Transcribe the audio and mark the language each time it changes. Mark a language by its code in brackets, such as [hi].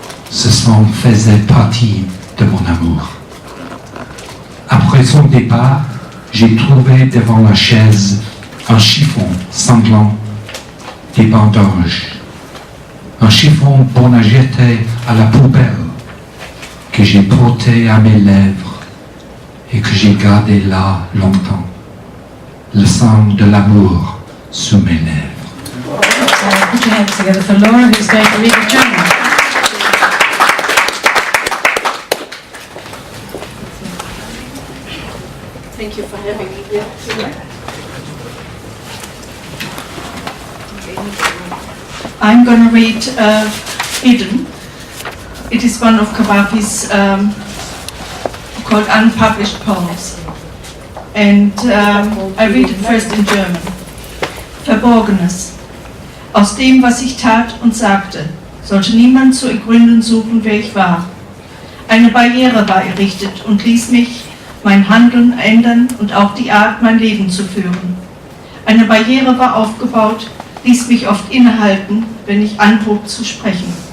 [fr] Ce sang faisait partie de mon amour. Après son départ, j'ai trouvé devant la chaise un chiffon sanglant, des bandages, un chiffon bon à jeter à la poubelle que j'ai porté à mes lèvres et que j'ai gardé là longtemps, le sang de l'amour sous mes lèvres. [en] Put your hands together for Laura, who's going to read the journal. Thank you for having me here. I'm going to read Hidden. It is one of Cavafy's called Unpublished Poems. And I read it first in German. [de] Verborgenes. Aus dem, was ich tat und sagte, sollte niemand zu ergründen suchen, wer ich war. Eine Barriere war errichtet und ließ mich mein Handeln ändern und auch die Art, mein Leben zu führen. Eine Barriere war aufgebaut, ließ mich oft innehalten, wenn ich anhob zu sprechen.